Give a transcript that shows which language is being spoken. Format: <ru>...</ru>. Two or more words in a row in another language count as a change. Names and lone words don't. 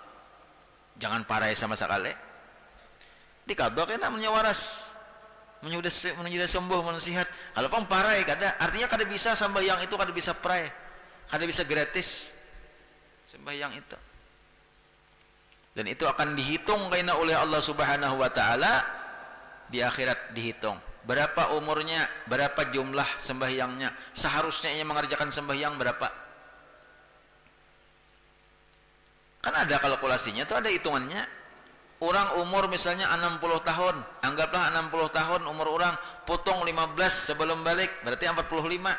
<bjn>Jangan parai sama sekali. Dikadha kan namanya waras. Menyudah sembuh, menasihat. Kalau pang parai kada, artinya kada bisa sembahyang itu kada bisa parai. Kada bisa gratis sembahyang itu. Dan itu akan dihitung kaina oleh Allah Subhanahu wa taala di akhirat dihitung.</bjn> <id>Berapa umurnya, berapa jumlah sembahyangnya, seharusnya ia mengerjakan sembahyang berapa. Kan ada kalkulasinya tuh, ada hitungannya. Orang umur misalnya 60 tahun, anggaplah 60 tahun umur orang, potong 15 sebelum balik, berarti 45.</id>